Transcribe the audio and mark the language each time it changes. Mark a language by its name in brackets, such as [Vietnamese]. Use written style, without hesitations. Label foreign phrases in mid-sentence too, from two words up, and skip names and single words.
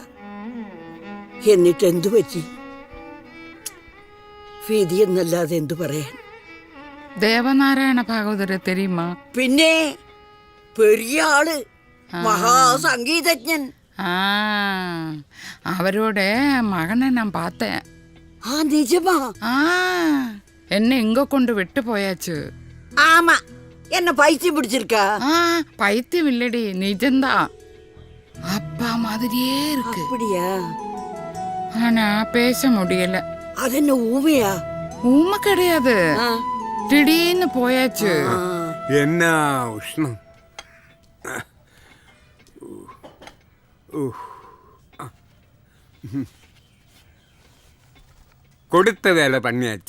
[Malayalam] എന്നിട്ട് എന്തു പറ്റി? വിധി എന്നല്ലാതെ എന്തു പറയാൻ. [Tamil] தேவநாராயண பாகவதரை தெரியுமா? பின்னே பெரிய ஆளு, மகாசங்கீதஞன். അവരോட மகனை நான் பார்த்தேன். நிஜமா? என்னை இங்க கொண்டு விட்டு போயாச்சு. ஆமா, என்னை பைத்தியம் பிடிச்சிருக்கா? பைத்தியம் இல்லடி, நிஜம்தான். அப்பா மாதிரியே இருக்கு. அப்படியா? ஆனா பேச முடியல. அது என்ன ஊமையா? ஊமை கிடையாது, திடீர்னு போயாச்சு. என்ன உஷ்ணம். கொடுத்த வேலை பண்ணியாச்சு.